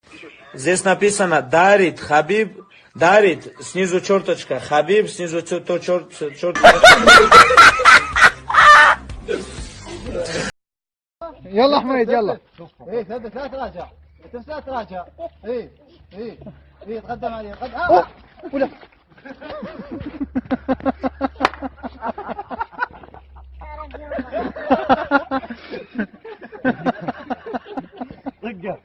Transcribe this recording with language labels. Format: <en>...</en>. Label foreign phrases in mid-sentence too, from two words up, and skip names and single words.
<ru>Здесь написано Дарит, Хабиб, Дарит, снизу черточка, Хабиб, снизу черточка.</ru> <ar>يلا حميد يلا. ايه ثبت لا تراجع. انت لا تراجع. ايه تقدم عليه قدم. ولا دقه.</ar>